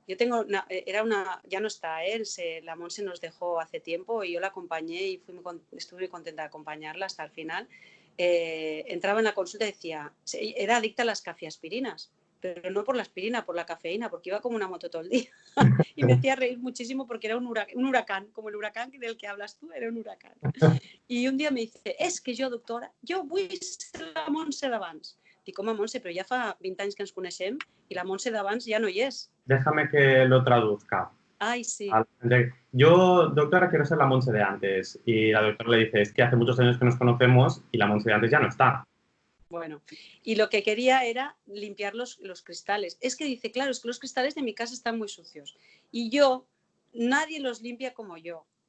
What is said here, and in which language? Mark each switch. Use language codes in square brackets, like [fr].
[es] Yo tengo ya no está, la Monse nos dejó hace tiempo y yo la acompañé y estuve muy contenta de acompañarla hasta el final. Entraba en la consulta y decía, era adicta a las cafeaspirinas, pero no por la aspirina, por la cafeína, porque iba como una moto todo el día. Y me hacía reír muchísimo porque era un huracán, como el huracán del que hablas tú, era un huracán. [ca] I un dia [es] me dice, [ca] és que jo, doctora, jo vull ser la Montse d'abans. Dic, home, Montse, però ja fa 20 anys que ens coneixem i la Montse d'abans ja no hi és. [es] Déjame que lo traduzca. Ay, sí. Yo, doctora, quiero ser la Monse de antes. Y la doctora le dice, es que hace muchos años que nos conocemos y la Monse de antes ya no está. Bueno, y lo que quería era limpiar los cristales. Es que dice, claro, es que los cristales de mi casa están muy sucios. Y nadie los limpia como yo.